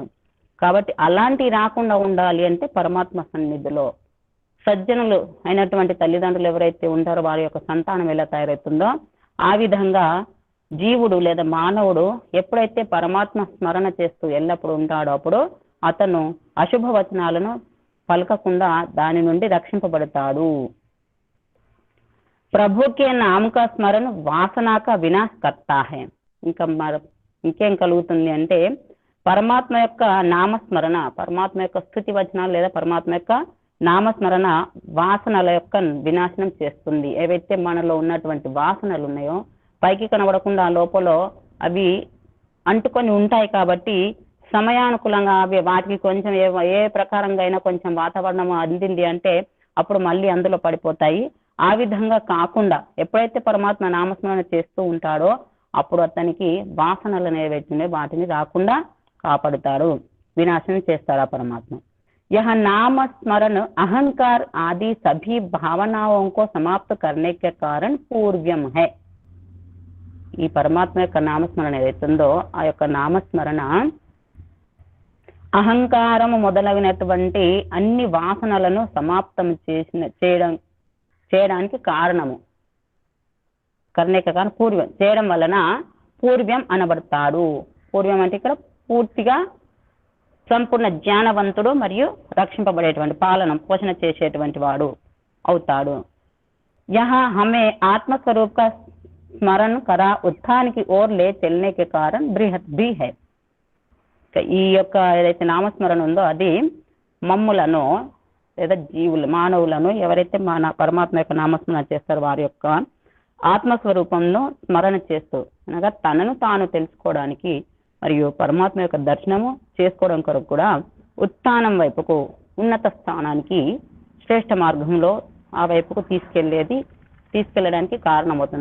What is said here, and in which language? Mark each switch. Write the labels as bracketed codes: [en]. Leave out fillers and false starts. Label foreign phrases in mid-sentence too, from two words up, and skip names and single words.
[te] కాబట్టి అలాంటివి రాకుండా ఉండాలి అంటే పరమాత్మ సన్నిధిలో సజ్జనులు అయినటువంటి తల్లిదండ్రులు ఎవరైతే ఉంటారో వారి యొక్క సంతానం ఎలా తయారవుతుందో ఆ విధంగా జీవుడు లేదా మానవుడు ఎప్పుడైతే పరమాత్మ స్మరణ చేస్తూ ఎల్లప్పుడూ ఉంటాడో అప్పుడు అతను అశుభవచనాలను పలకకుండా దాని నుండి రక్షింపబడతాడు. [hi] प्रभुके नामक स्मरण वासनाक विनाश कर्ता है. [te] ఇంకేం కలుగుతుంది అంటే పరమాత్మ యొక్క నామస్మరణ, పరమాత్మ యొక్క స్తుతి వచనాలు లేదా పరమాత్మ యొక్క నామస్మరణ వాసనల యొక్క వినాశనం చేస్తుంది. ఏవైతే మనలో ఉన్నటువంటి వాసనలు ఉన్నాయో పైకి కనబడకుండా లోపల అవి అంటుకొని ఉంటాయి కాబట్టి సమయానుకూలంగా అవి వాటికి కొంచెం ఏ ప్రకారంగా అయినా కొంచెం వాతావరణం అందింది అంటే అప్పుడు మళ్ళీ అందులో పడిపోతాయి. ఆ విధంగా కాకుండా ఎప్పుడైతే పరమాత్మ నామస్మరణ చేస్తూ ఉంటాడో అప్పుడు అతనికి వాసనలు ఏవైతే వాటిని రాకుండా కాపాడుతాడు, వినాశనం చేస్తాడు ఆ పరమాత్మ. [hi] यह नाम स्मरण अहंकार आदि सभी भावनाओं को समाप्त करने के कारण पूर्व्यम है. [te] ఈ పరమాత్మ యొక్క నామస్మరణ ఏదైతుందో ఆ యొక్క నామస్మరణ అహంకారము మొదలగినటువంటి అన్ని వాసనలను సమాప్తం చేయడానికి కారణము. కర్ణేక కారణం పూర్వం చేయడం వలన పూర్వ్యం అనబడతాడు. పూర్వం అంటే ఇక్కడ పూర్తిగా సంపూర్ణ జ్ఞానవంతుడు మరియు రక్షింపబడేటువంటి పాలన పోషణ చేసేటువంటి వాడు అవుతాడు. [hi] यहाँ हमें आत्मस्वरूप का स्मरण करा उत्थान की ओर ले चलने के कारण बृहत् भी है. [te] ఈ యొక్క ఏదైతే నామస్మరణ ఉందో అది మమ్ములను లేదా జీవులు మానవులను ఎవరైతే మన పరమాత్మ యొక్క నామస్మరణ చేస్తారో వారి యొక్క ఆత్మస్వరూపంలో స్మరణ చేస్తూ అనగా తనను తాను తెలుసుకోవడానికి మరియు పరమాత్మ యొక్క దర్శనము చేసుకోవడం కొరకు కూడా ఉత్థానం వైపుకు, ఉన్నత స్థానానికి, శ్రేష్ఠ మార్గంలో ఆ వైపుకు తీసుకెళ్ళడానికి కారణమవుతుంది.